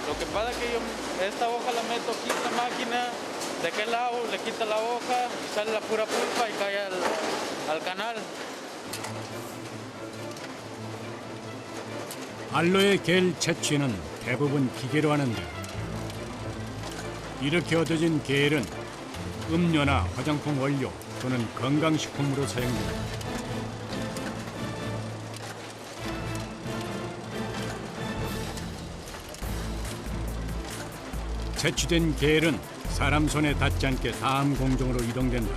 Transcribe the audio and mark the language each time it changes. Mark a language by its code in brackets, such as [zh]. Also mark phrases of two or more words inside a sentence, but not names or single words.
[es] pasa que yo esta hoja la meto aquí en la máquina, de aquel lado le quita la hoja, sale la pura pulpa y cae al canal. [ko] 알로에 겔 채취는 대부분 기계로 하는데 이렇게 얻어진 겔은 음료나 화장품 원료 또는 건강식품으로 사용됩니다. 채취된 겔은 사람 손에 닿지 않게 다음 공정으로 이동된다.